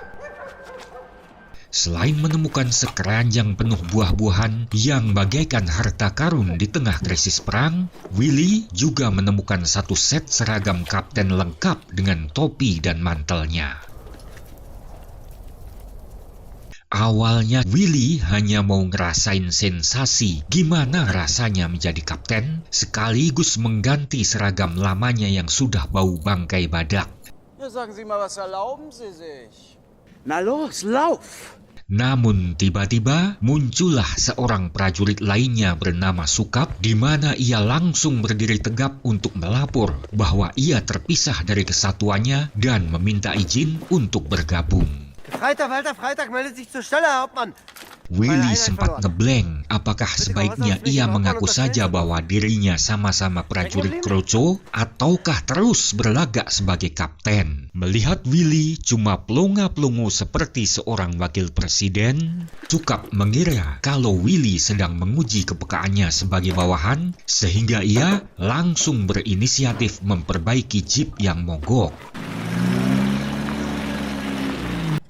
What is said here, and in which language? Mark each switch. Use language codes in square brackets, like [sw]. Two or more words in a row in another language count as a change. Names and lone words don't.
[id] Selain menemukan sekeranjang penuh buah-buahan yang bagaikan harta karun di tengah krisis perang, Willy juga menemukan satu set seragam kapten lengkap dengan topi dan mantelnya. Awalnya Willy hanya mau ngerasain sensasi gimana rasanya menjadi kapten, sekaligus mengganti seragam lamanya yang sudah bau bangkai badak. [de] Ja, sagen Sie mal, was erlauben Sie sich? Na los, lauf! [id] Namun tiba-tiba muncullah seorang prajurit lainnya bernama Sukap, di mana ia langsung berdiri tegap untuk melapor bahwa ia terpisah dari kesatuannya dan meminta izin untuk bergabung. [de] Freitag, Walter Freitag meldet sich zur Stelle, Herr Hauptmann. [id] Willy sempat ngeblank, apakah sebaiknya ia mengaku saja bahwa dirinya sama-sama prajurit Kroco ataukah terus berlagak sebagai kapten. Melihat Willy cuma pelongo-pelongo seperti seorang wakil presiden, Sukap mengira kalau Willy sedang menguji kepekaannya sebagai bawahan, sehingga ia langsung berinisiatif memperbaiki jeep yang mogok.